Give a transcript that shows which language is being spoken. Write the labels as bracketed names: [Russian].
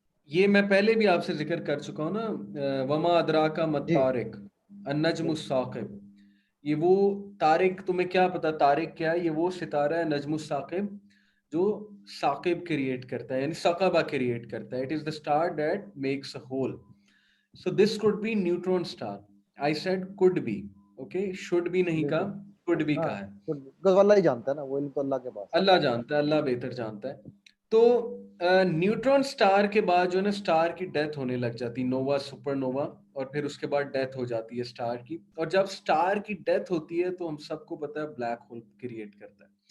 [Urdu] یہ میں پہلے بھی آپ سے ذکر کر چکا ہوں نا، [Arabic] وما ادراکا مت [Urdu] جی [Arabic] طارق النجم [Urdu] بالکل [Arabic] الثاقب. [Urdu] یہ وہ طارق، تمہیں کیا پتا طارق کیا ہے؟ یہ وہ ستارہ ہے [Arabic] نجم الثاقب [Urdu] جو ثاقب کریٹ کرتا ہے، یعنی ثقبہ کریٹ کرتا ہے. [English] It is the star that makes a hole. So this could be neutron star. I said could be. Okay, should be [Urdu] نہیں بالکل کہا، [English] could be [Urdu] ہاں کہا ہے. بالکل اللہ ہی جانتا ہے نا، وہ علم تو اللہ کے پاس اللہ جانتا ہے، اللہ بہتر جانتا ہے. تو نیوٹرون سٹار کے بعد جو ہے نا سٹار کی ڈیتھ ہونے لگ جاتی، نووا سپر نووا، اور پھر اس کے بعد ڈیتھ ہو جاتی ہے سٹار کی. اور جب سٹار کی ڈیتھ ہوتی ہے تو ہم سب کو پتا ہے بلیک ہول کریٹ کرتا ہے.